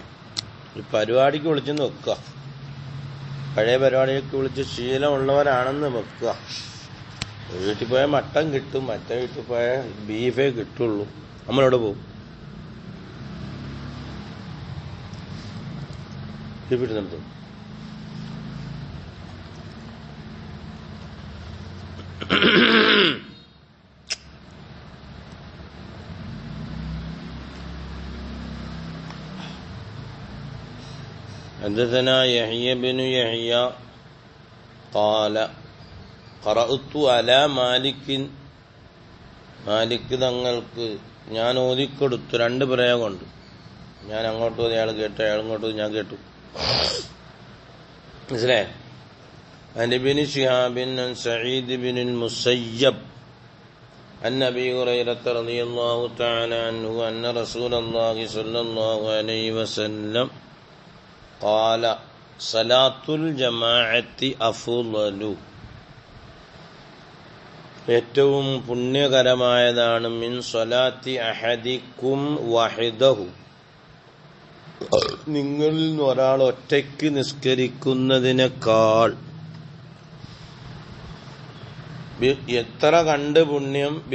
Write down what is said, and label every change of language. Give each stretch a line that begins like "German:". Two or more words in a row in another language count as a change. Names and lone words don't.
Malayalam: ഈ പരിപാടിക്ക് വിളിച്ചെന്ന് വെക്കുക, പഴയ പരിപാടിയൊക്കെ വിളിച്ച് ശീലമുള്ളവരാണെന്ന് വെക്കുക. വീട്ടിൽ പോയാൽ മട്ടൻ കിട്ടും, മറ്റേ വീട്ടിൽ പോയാൽ ബീഫേ കിട്ടുള്ളൂ. നമ്മളവിടെ പോകും. വീട്ടിൽ നിർത്തും.
Arabic: حدثنا يحيى بن يحيى قال قرأت على مالك
Malayalam: തങ്ങൾക്ക് ഞാൻ ഓതിക്കൊടുത്തു. 2 പ്രയോഗമുണ്ട്. ഞാൻ അങ്ങോട്ട് ഓതി, അയാൾ കേട്ടു, അയാൾ ഇങ്ങോട്ട് ഓതി, ഞാൻ കേട്ടു. മനസ്സിലായോ?
Arabic: عن ابن شهاب عن سعيد بن المسيب عن أبي هريرة رضي الله تعالى عنه أن رسول الله صلى الله عليه وسلم قال صلاة الجماعة أفضل,
Malayalam: ഏറ്റവും പുണ്യകരമായതാണ്
Arabic: من صلاة أحدكم وحده,
Malayalam: നിങ്ങളിൽ നിന്ന് ഒരാൾ ഒറ്റയ്ക്ക് നിസ്കരിക്കുന്നതിനേക്കാൾ. എത്ര കണ്ട് പുണ്യം?